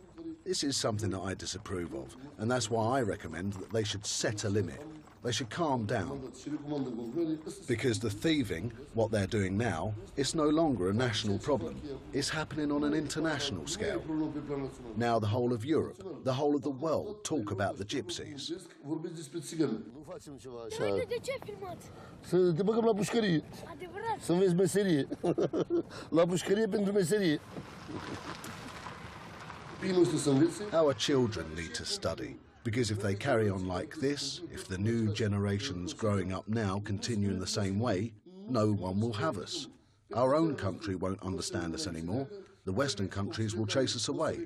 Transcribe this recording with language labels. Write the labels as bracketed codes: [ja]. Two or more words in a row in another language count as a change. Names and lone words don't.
[en] This is something that I disapprove of, and that's why I recommend that they should set a limit. They should calm down. Because the thieving, what they're doing now, it's no longer a national problem. It's happening on an international scale. Now the whole of Europe, the whole of the world talk about the gypsies. [ro] Să te băgăm la pușcărie. Să înveți meserie. La pușcărie pentru meserie. [en] Our children need to study, because if they carry on like this, if the new generations growing up now continue in the same way, no one will have us. Our own country won't understand us anymore. The Western countries will chase us away.